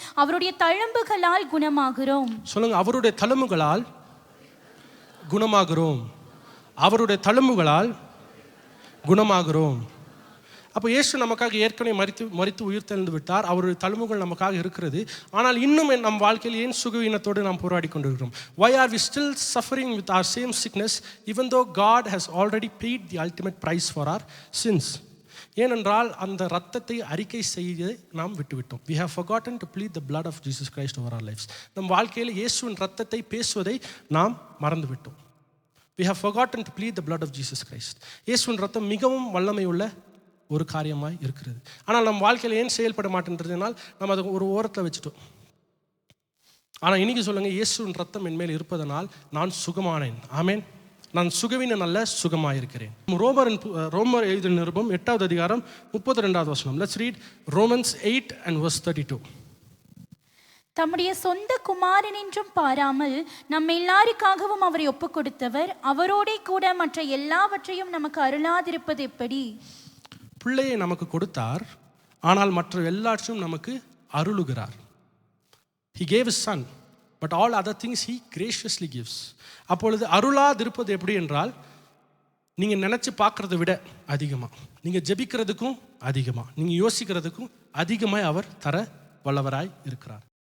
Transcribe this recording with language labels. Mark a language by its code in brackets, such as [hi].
[ta] அவருடைய தழும்புகளால் குணமாகிறோம். சொல்லுங்க, அவருடைய தழும்புகளால் குணமாகிறோம். அவருடைய தழும்புகளால் குணமாகிறோம். அப்போ இயேசு நமக்காக ஏற்கனவே மரித்து உயிர் தெழுந்து விட்டார். அவருடைய தழும்புகள் நமக்காக இருக்கிறது. ஆனால் இன்னும் நம் வாழ்க்கையில் ஏன் சுகவீனத்தோடு நாம் போராடி கொண்டிருக்கிறோம்? [en] Why are we still suffering with our same sickness even though God has already paid the ultimate price for our sins? [ta] ஏனென்றால் அந்த இரத்தத்தை அறிக்கை செய்ய நாம் விட்டுவிட்டோம். [en] We have forgotten to plead the blood of Jesus Christ over our lives. [ta] நம் வாழ்க்கையில் இயேசுவின் இரத்தத்தை பேசுவதை நாம் மறந்துவிட்டோம். [en] We have forgotten to plead the blood of Jesus Christ. [ta] இயேசுவின் இரத்தம் மிகவும் வல்லமை உள்ள ஒரு காரியமாய் இருக்கிறது. ஆனால் நம் வாழ்க்கையில் ஏன் செயல்பட மாட்டேன்றதுனால் நம்ம அதை ஒரு ஓரத்தில் வச்சுட்டோம். ஆனால் இன்னைக்கு சொல்லுங்க, இயேசுவின் இரத்தம் என் மேல் இருப்பதனால் நான் சுகமானேன். ஆமேன். நான் சுகவீனம் அல்ல சுகமாயிருக்கிறேன். ரோமர் எழுதின நிருபம் 8வது அதிகாரம் 32வது வசனம். [en] Let's read Romans 8:32. [ta] தம்முடைய சொந்த குமாரன் என்றும் பாராமல் நம்ம எல்லாருக்காகவும் அவரை ஒப்பு கொடுத்தவர் அவரோடே கூட மற்ற எல்லாவற்றையும் நமக்கு அருளாதிருப்பது எப்படி? பிள்ளையை நமக்கு கொடுத்தார், ஆனால் மற்ற எல்லாற்றையும் நமக்கு அருளுகிறார். [en] He gave his son, but all other things he graciously gives. [ta] அப்பொழுது அருளாதிருப்பது எப்படி என்றால், நீங்கள் நினச்சி பார்க்குறத விட அதிகமாக, நீங்கள் ஜெபிக்கிறதுக்கும் அதிகமாக, நீங்கள் யோசிக்கிறதுக்கும் அதிகமாக அவர் தர வல்லவராய் இருக்கிறார்.